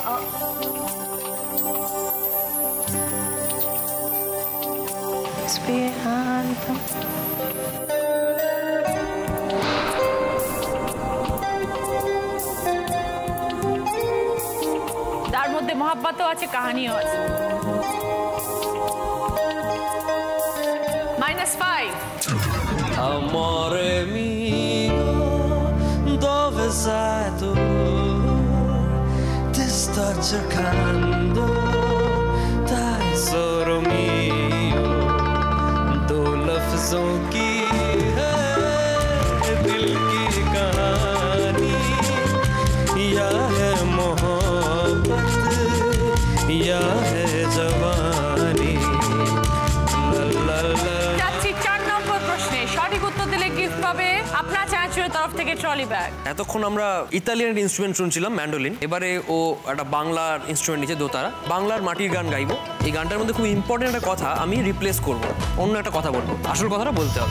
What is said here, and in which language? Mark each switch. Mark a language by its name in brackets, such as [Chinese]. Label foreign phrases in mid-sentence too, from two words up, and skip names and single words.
[Italian] Speranza. [Bangla] তার মধ্যে মহাব্বতও আছে, কাহিনীও আছে। -5. [Italian] Amore mio, dove sei tu? Ti sto cercando, tesoro mio. [Hindi] दो लफ्जों की है दिल की कहानी, या है मोहब्बत या है जवानी। ला ला ला। [Bangla] যাচ্ছি 4 নম্বর প্রশ্নে। সঠিক উত্তর দিলে গিফট পাবে আপনার চ্যানেলের তরফ থেকে [English] trolley bag. [Bangla] এতক্ষণ আমরা [English] Italian instrument [Bangla] শুনছিলাম, ম্যান্ডোলিন। এবারে ও একটা বাংলার ইনস্ট্রুমেন্ট নিচে দোতারা, বাংলার মাটির গান গাইবো। এই গানটার মধ্যে খুব ইম্পর্টেন্ট একটা কথা আমি রিপ্লেস করব, অন্য একটা কথা বলবো, আসল কথাটা বলতে হবে।